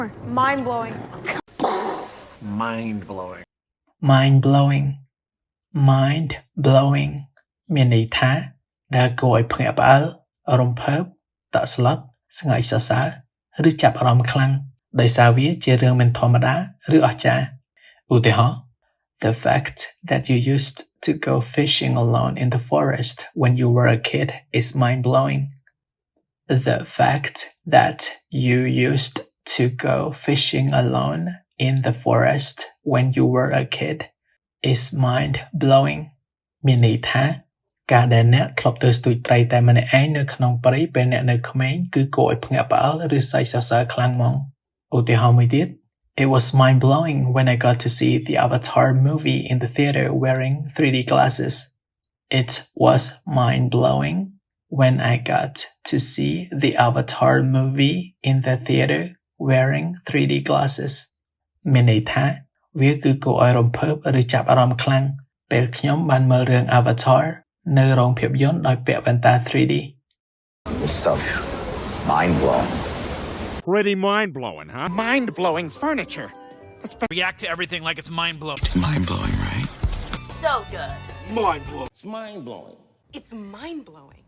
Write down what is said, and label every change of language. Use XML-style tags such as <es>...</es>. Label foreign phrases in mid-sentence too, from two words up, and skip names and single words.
<en>Mind blowing. Mind blowing. mind blowing mind blowing</en> <km>មានន័យថាដែលគួរឲ្យភ្ញាក់ផ្អើលរំភើបតក់ស្លុតស្ងើចសរសើរឬចាប់អារម្មណ៍ខ្លាំងដោយសារវាជារឿងមិនធម្មតាឬអស្ចារ្យឧទាហរណ៍</km> <en>The fact that you used to go fishing alone in the forest when you were a kid is mind blowing. The fact that you used to go fishing alone in the forest when you were a kid is mind blowing.</en> <km>មានន័យថាការដែលអ្នកធ្លាប់ទៅស្ទូចត្រីតែម្នាក់ឯងនៅក្នុងព្រៃពេលអ្នកនៅក្មេងគឺគួរឲ្យភ្ញាក់ផ្អើលឬសើចសរសើរខ្លាំងហ្មងឧទាហរណ៍មួយទៀត</km> <en>It was mind blowing when I got to see the Avatar movie in the theater wearing 3D glasses. It was mind blowing when I got to see the Avatar movie in the theater wearing 3D glasses.</en> <km>មានន័យថាវាគឺគួរឲ្យរំភើបឬចាប់អារម្មណ៍ខ្លាំងពេលខ្ញុំបានមើលរឿង Avatar នៅរោងភាពយន្តដោយពាក់វ៉ែនតា 3D.</km> <en>This stuff, mind blowing. Pretty mind-blowing, huh? Mind-blowing furniture. React to everything like it's mind-blowing. Mind blowing, right? So good. Mind-blowing. It's mind blowing. It's mind blowing.</en>